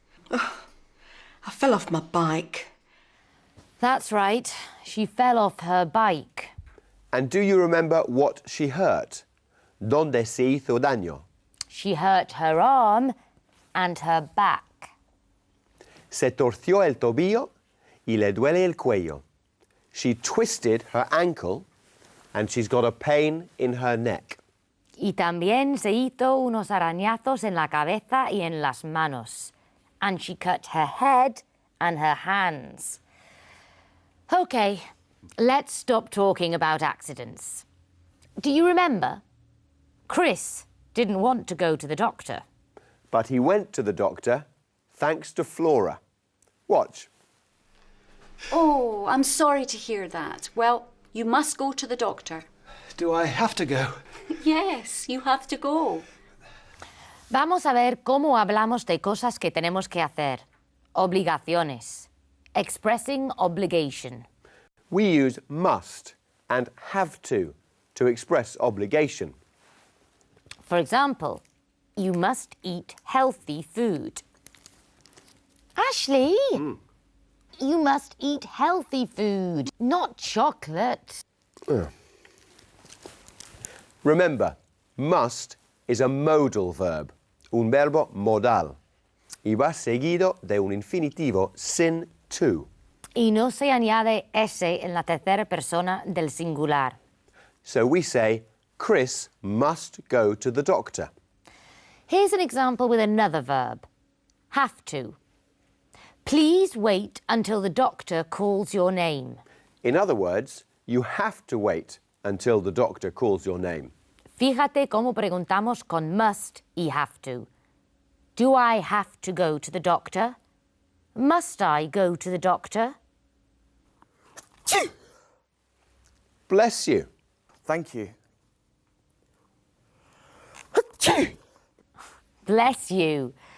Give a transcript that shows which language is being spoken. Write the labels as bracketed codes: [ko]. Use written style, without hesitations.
[en] I fell off my bike. That's right. She fell off her bike. And do you remember what she hurt? [es] ¿Dónde se hizo daño? [en] She hurt her arm and her back. [es] Se torció el tobillo y le duele el cuello. [en] She twisted her ankle and she's got a pain in her neck. [es] Y también se hizo unos arañazos en la cabeza y en las manos. [en] and she cut her head and her hands. OK, let's stop talking about accidents. Do you remember? Chris didn't want to go to the doctor. But he went to the doctor thanks to Flora. Watch. Oh, I'm sorry to hear that. Well, you must go to the doctor. Do I have to go? Yes, you have to go. [es] Vamos a ver cómo hablamos de cosas que tenemos que hacer. Obligaciones. [en] Expressing obligation. We use must and have to express obligation. For example, you must eat healthy food. Ashley, you must eat healthy food, not chocolate. Remember, must is a modal verb, [es] un verbo modal, y va seguido de un infinitivo sin to. Y no se añade S en la tercera persona del singular. [en] So we say, Chris must go to the doctor. Here's an example with another verb. Have to. Please wait until the doctor calls your name. In other words, you have to wait until the doctor calls your name. [es] Fíjate cómo preguntamos con must y have to. [en] Do I have to go to the doctor? Must I go to the doctor? Bless you. Thank you. Bless you.